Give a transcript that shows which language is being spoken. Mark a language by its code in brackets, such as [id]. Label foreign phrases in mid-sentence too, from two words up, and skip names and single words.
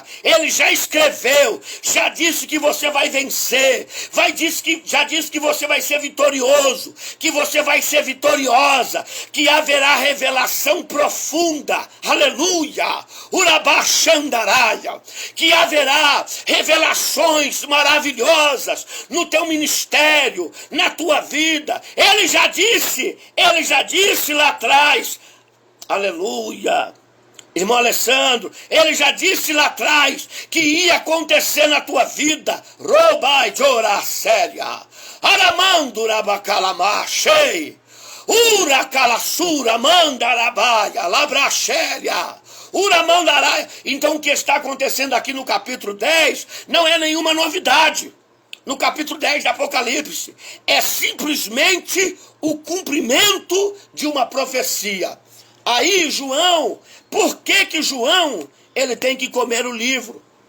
[pt] Ele já escreveu, já disse que você vai vencer, já disse que você vai ser vitorioso, que você vai ser vitoriosa, que haverá revelação profunda, aleluia, urabachandaraia, que haverá revelações maravilhosas no teu ministério, na tua vida. Ele já disse lá atrás, aleluia. Irmão Alessandro, ele já disse lá atrás que ia acontecer na tua vida. Robai jora séria. Aramandura bacalamache. Ura calassura mandarabaia. Labrachéria. Ura mandaraia. Então o que está acontecendo aqui no capítulo 10 não é nenhuma novidade. No capítulo 10 de Apocalipse. É simplesmente o cumprimento de uma profecia. Aí João, por que João ele tem que comer o livro?